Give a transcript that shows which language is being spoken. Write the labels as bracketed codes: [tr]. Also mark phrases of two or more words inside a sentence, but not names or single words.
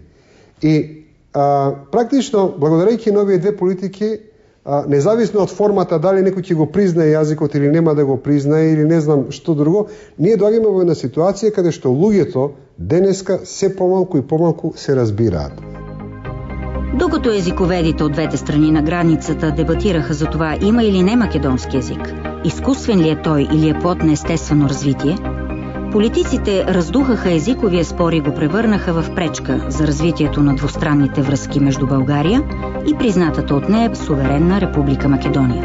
[mk] И практично, благодарејќи на овие две политики, независно од формата дали некој ќе го признае јазикот или нема да го признае или не знам што друго, ние доаѓаме во една ситуација каде што луѓето денеска се помалку и помалку се разбираат. [bg] Докато езиковедите от двете страни на границата дебатираха за това има или не македонски език, изкуствен ли е той или е плод на естествено развитие, политиците раздухаха езиковия спор и го превърнаха в пречка за развитието на двустранните връзки между България и признатата от нея суверенна Република Македония.